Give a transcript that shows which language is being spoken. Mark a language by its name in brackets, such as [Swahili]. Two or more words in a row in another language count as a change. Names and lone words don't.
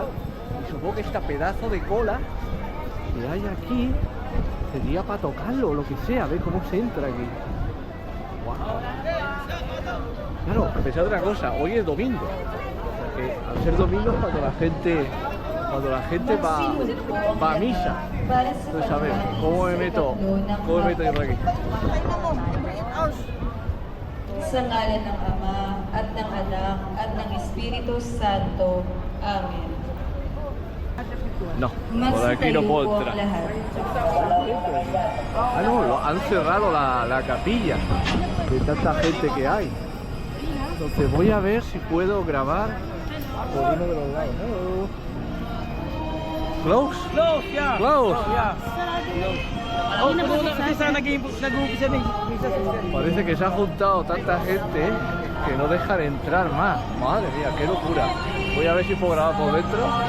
[Spanish] Y supongo que este pedazo de cola que hay aquí sería para tocarlo o lo que sea, a ver cómo se entra aquí. ¡Wow! Claro, pensad otra cosa, hoy es domingo, o sea que al ser domingo es cuando la gente va a misa. Entonces, a ver, ¿cómo me meto yo por aquí? [Filipino] Sa ngalan ng Ama, at ng Anak, at ng Espiritu Santo. Amen. [Spanish] No, por aquí no puedo entrar. Ah, no, han cerrado la capilla de tanta gente que hay. Entonces voy a ver si puedo grabar por uno de los lados. [English] Hello. Close? Close, yeah. Close. Yeah. [Filipino] Oh, nag-umpisa na misa. [Spanish] Parece que se ha juntado tanta gente que no dejan entrar más. Madre mía, qué locura. Voy a ver si puedo grabar por dentro.